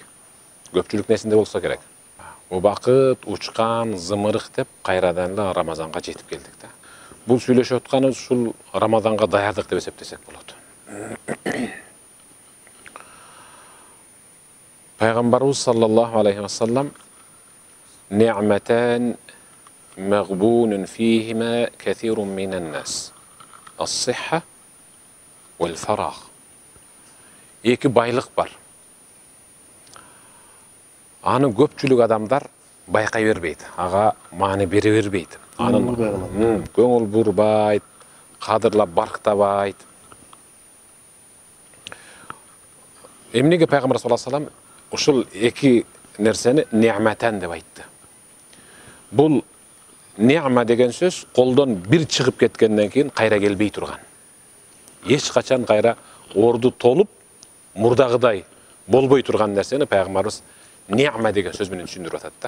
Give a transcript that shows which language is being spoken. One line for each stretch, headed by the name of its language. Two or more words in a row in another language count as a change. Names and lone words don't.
Kyrgyz: Көпчүлүк несинде болсо керек. Убакыт учкан, зымырык деп кайрадан эле Рамазанга жетип келдик да. Бул сүйлөшүп атканыбыз ушул Рамазанга даярдык деп эсептесек болот.
Arabic: Пайгамбарыбыз صلى الله عليه وسلم "نعمتان مغبون فيهما كثير من الناس. الصحة والفراغ."
Kyrgyz: Эки байлык бар. Аны көпчүлүк адамдар байкай бербейт, ага маани бере бербейт. Анын көңүл бурбайт, кадырлап барктабайт. Эмнеге пайгамбар
Arabic: صلى الله عليه وسلم
Kyrgyz: ушул эки нерсени ни'матан деп айтты. Бул ни'ма деген сөз колдон бир чыгып кеткенден кийин кайра келбей турган. Эч качан кайра орду толуп, мурдагыдай болбой турган нерсени пайгамбарыбыз ни'ма деген сөз менен түшүндүрүп атат да.